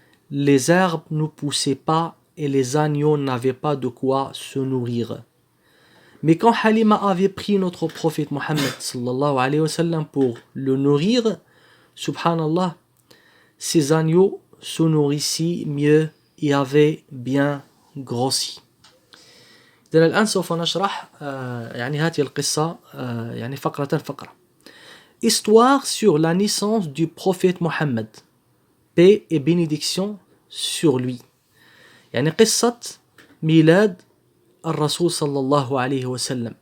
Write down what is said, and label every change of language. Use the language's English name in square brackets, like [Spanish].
[French] Les herbes ne poussaient pas et les agneaux n'avaient pas de quoi se nourrir. Mais quand Halima avait pris notre prophète Mohammed sallallahu alayhi wa sallam pour le nourrir, subhanallah, ces agneaux se nourrissaient mieux et avaient bien grossi. [Arabic] إذن الآن سوف نشرح هذه القصة فقرة فقرة. [French] Histoire sur la naissance du prophète Mohammed, paix et bénédiction sur lui. [Arabic] قصة ميلاد الرسول صلى الله عليه وسلم.